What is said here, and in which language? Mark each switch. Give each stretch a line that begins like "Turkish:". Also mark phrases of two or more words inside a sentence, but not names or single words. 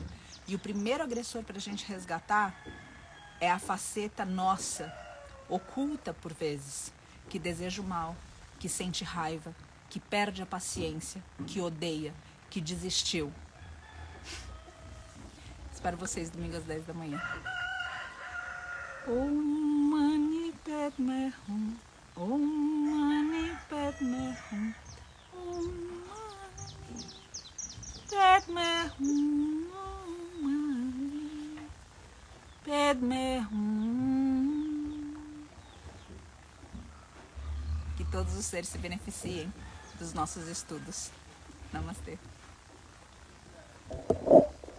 Portuguese: E o primeiro agressor para a gente resgatar é a faceta nossa, oculta por vezes, que deseja o mal, que sente raiva, que perde a paciência, que odeia, que desistiu. Espero vocês domingo às 10 da manhã.
Sanskrit: Om Mani Padme Hum, Om Mani Padme Hum, Om Mani Padme Hum, Om Mani Padme Hum.
Portuguese: Que todos os seres se beneficiem dos nossos estudos. Namastê.